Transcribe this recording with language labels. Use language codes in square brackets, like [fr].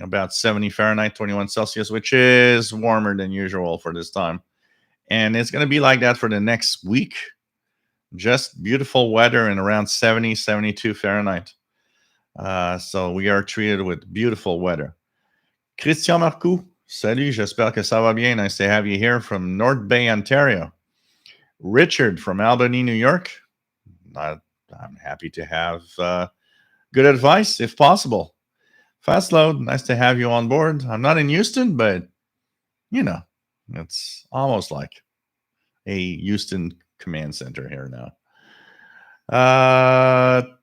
[en] About 70 Fahrenheit, 21 Celsius, which is warmer than usual for this time. And it's going to be like that for the next week. Just beautiful weather and around 70, 72 Fahrenheit. So we are treated with beautiful weather. [fr] Christian Marcoux, salut, j'espère que ça va bien. [en] Nice to have you here from North Bay, Ontario. Richard from Albany, New York. I'm happy to have good advice if possible. Fast Load, nice to have you on board. I'm not in Houston, but, you know, it's almost like a Houston command center here now.